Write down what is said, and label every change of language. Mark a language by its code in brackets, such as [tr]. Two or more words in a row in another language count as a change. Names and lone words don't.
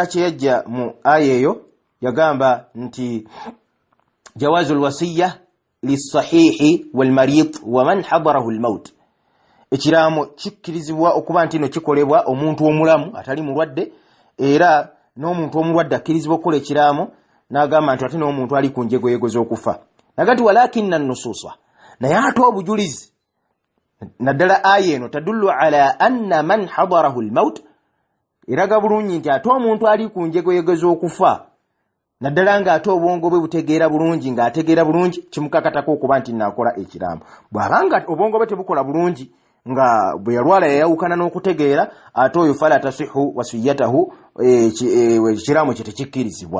[lg] kyeyajja mu aya eyo yagamba nti [ar] جواز الوصية للصحيح والمريض ومن حضره الموت [lg] ekiramo kikkirizibwa okuba nti no kikolebwa omuntu omulamu atali mulwadde era n'omuntu omulwadde akkirizibwa okukola ekiramo n'agamba nti ate n'omuntu ali ku njegoyego z'okufa nagati [ar] ولكن النصوص [lg] naye ate obujulizi naddala aya eno [ar] تدل على أن من حضره الموت [lg] eraga bulungi nti ate omuntu ali ku njegoyego z'okufa naddala nga ate obwongo bwe butegeera bulungi ng'ategeera bulungi kimukakatako okuba nti naakola ekiramo bw'abanga obwongo bwe tebukola bulungi nga bwe yalwala yayawukana n'okutegeera ate oyo [ar] فلا تصح وصيته [lg] ekiramo kye tekikkirizibwa